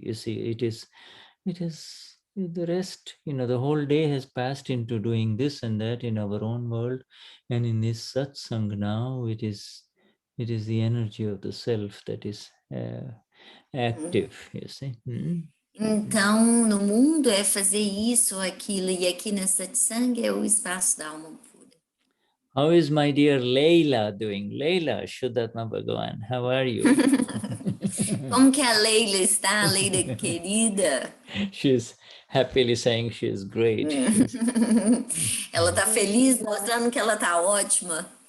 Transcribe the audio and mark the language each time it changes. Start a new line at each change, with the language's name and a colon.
English: You see, it is the rest, the whole day has passed into doing this and that in our own world. And in this satsang now, it is the energy of the self that is active, you see.
Portuguese: Então, no mundo é fazer isso, aquilo, e aqui nessa satsang é o espaço da alma pura.
English: How is my dear Leila doing? Leila, Shuddhatma Bhagavan, how are you?
Portuguese: Como que a Leila está, a Leila querida?
English: She's happily saying she's great.
Portuguese: Ela está feliz, mostrando que ela está ótima.